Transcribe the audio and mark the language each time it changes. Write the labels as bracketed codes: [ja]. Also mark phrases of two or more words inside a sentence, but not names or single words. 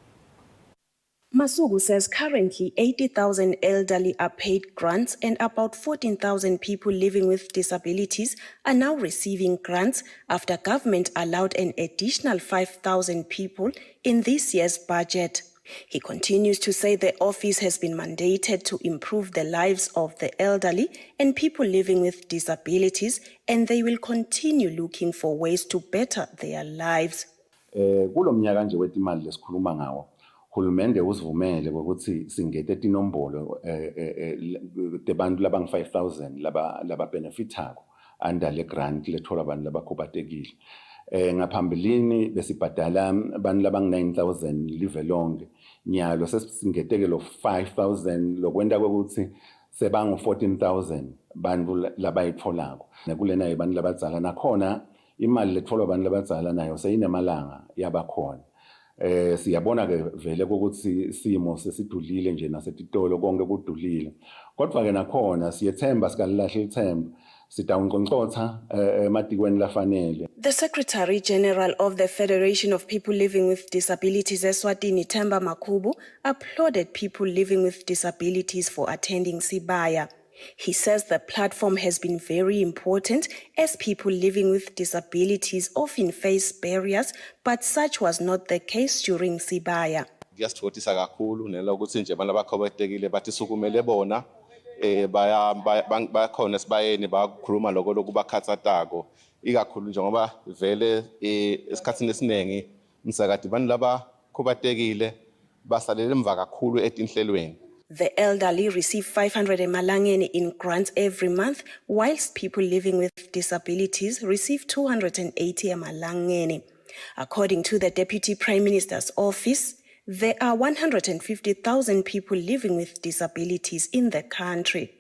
[en] Masugu says currently 80,000 elderly are paid grants and about 14,000 people living with disabilities are now receiving grants after government allowed an additional 5,000 people in this year's budget. He continues to say the office has been mandated to improve the lives of the elderly and people living with disabilities, and they will continue looking for ways to better their lives. [ss] Kulomnyaka nje wetimali lesikhuluma ngawo. Hulumende usivumele ukuthi singete tinombolo tebantu labang 5,000 laba benefitako under le grant lethola abantu labakhubatekile. Ngaphambilini besibhadala abantu labang 9,000 live lonke. Nyalo sesingeteke lo 5,000 lokwenda ukuthi sebangu 14,000 bantu labayitholako. Nakulena ibantu labadzala nakhona imali letholwa abantu labadzala nayo seyinemalanga yabakhona. Siyabona ke vele ukuthi simo sesidulile nje nasetitolo konke kudulile kodwa ke nakhona siyethemba sikalahle ithemba sitawunconcotha ematikweni lafanele. [en] The Secretary General of the Federation of People Living with Disabilities, Eswatini, Themba Makhubu, applauded people living with disabilities for attending Sibaya. He says the platform has been very important as people living with disabilities often face barriers, but such was not the case during Sibaya. [ss] Kuyasithokozisa kakhulu nela ukuthi nje abantu abakhobetekile bathi sukumele bona bakhona sibayeni bakhuluma lokho lokubakhathatako ikakhulu njengoba vele esikhatsini esiningi msakade abantu labakhobetekile basalele emva kakhulu etinhlelweni. [en] The elderly receive 500 emalangeni in grants every month, whilst people living with disabilities receive 280 emalangeni. According to the Deputy Prime Minister's Office, there are 150,000 people living with disabilities in the country.